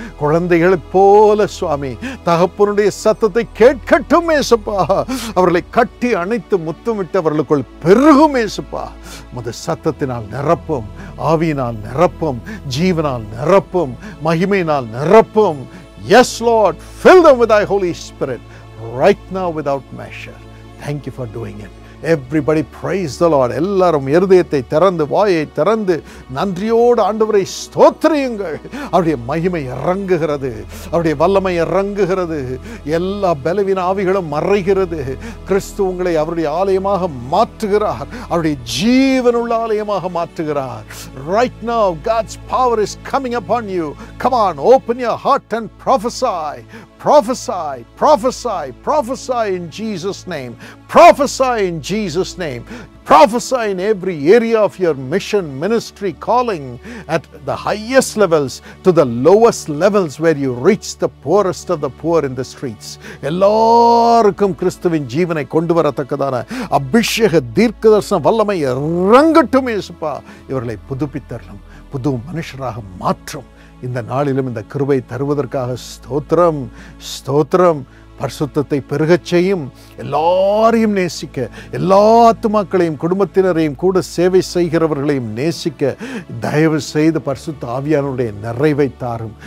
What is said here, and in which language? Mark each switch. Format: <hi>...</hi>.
<ta>குழந்தைகளைப் போல சுவாமி தகப்பனுடைய சத்தத்தை கேட்கட்டும். ஏசப்பா அவர்களை கட்டி அணைத்து முத்தமிட்டு அவர்களுக்குள் பெருகும். ஏசப்பா உமது சத்தத்தினால் நிரப்பும், ஆவியினால் நிரப்பும், ஜீவனால் நிரப்பும், மகிமையினால் நிரப்பும்.</ta> <en>Yes, Lord, fill them with thy Holy Spirit right now without measure. Thank you for doing it. Everybody praise the Lord.</en> <ta>எல்லாரும் இருதயத்தை திறந்து வாயை திறந்து நன்றியோடு ஆண்டவரை ஸ்தோத்திரியுங்கள். அவருடைய மகிமை இறங்குகிறது, அவருடைய வல்லமை இறங்குகிறது. எல்லா பலவீன ஆவிகளும் மறைகிறது. கிறிஸ்து உங்களை அவருடைய ஆலயமாக மாற்றுகிறார், அவருடைய ஜீவனுள்ள ஆலயமாக மாற்றுகிறார்.</ta> <en>Right now God's power is coming upon you. Come on, open your heart and prophesy. Prophesy, prophesy, prophesy in Jesus' name. Prophesy in Jesus' name. Prophesy in every area of your mission, ministry, calling at the highest levels to the lowest levels where you reach the poorest of the poor in the streets.</en> <ta>எல்லாருக்கும் கிறிஸ்துவின் ஜீவனை கொண்டு வரத்தக்கதான அபிஷேக தீர்க்கதரிசன வல்லமை இறங்கட்டும் இயேசுப்பா. இவர்களை புதுப்பித்தரலும், புது மனுஷராக மாற்றும். இந்த நாளிலும் இந்த கிருபை தருவதற்காக ஸ்தோத்திரம், ஸ்தோத்திரம். பரிசுத்தத்தை பெருகச் செய்யும். எல்லாரையும் நேசிக்க, எல்லா ஆத்துமாக்களையும் குடும்பத்தினரையும் கூட சேவை செய்கிறவர்களையும் நேசிக்க தயவு செய்து பரிசுத்த ஆவியானுடைய நிறைவை தாரும்.</ta>